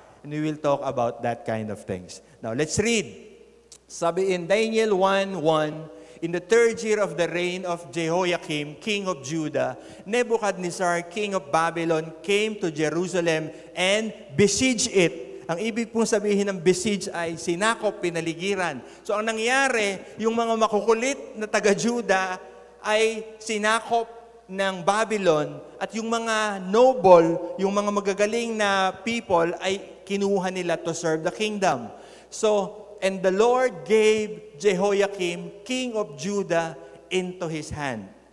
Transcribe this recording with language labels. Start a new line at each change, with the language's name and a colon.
English: And we will talk about that kind of things. Now let's read. Sabi in Daniel 1:1, in the 3rd year of the reign of Jehoiakim, king of Judah, Nebuchadnezzar, king of Babylon, came to Jerusalem and besieged it.
Filipino: Ang ibig pong sabihin ng besiege ay sinakop, pinaligiran. So ang nangyari, yung mga makukulit na taga-Judah ay sinakop ng Babylon at yung mga noble, yung mga magagaling na people ay kinuha nila
English: to serve the kingdom. So, and the Lord gave Jehoiakim, king of Judah, into his hand.